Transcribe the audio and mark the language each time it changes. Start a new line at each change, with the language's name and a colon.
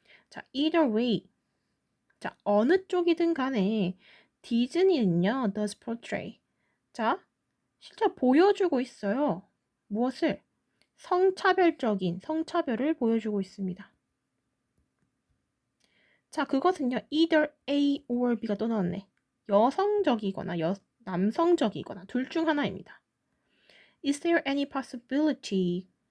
English: 자, either way.
Korean: 자, 어느 쪽이든 간에 디즈니는요.
English: does portray.
Korean: 자, 실제 보여주고 있어요. 무엇을? 성차별적인 성차별을 보여주고 있습니다. 자, 그것은요.
English: either A or B가
Korean: 또 나왔네. 여성적이거나 남성적이거나 둘 중 하나입니다.
English: Is there any possibility?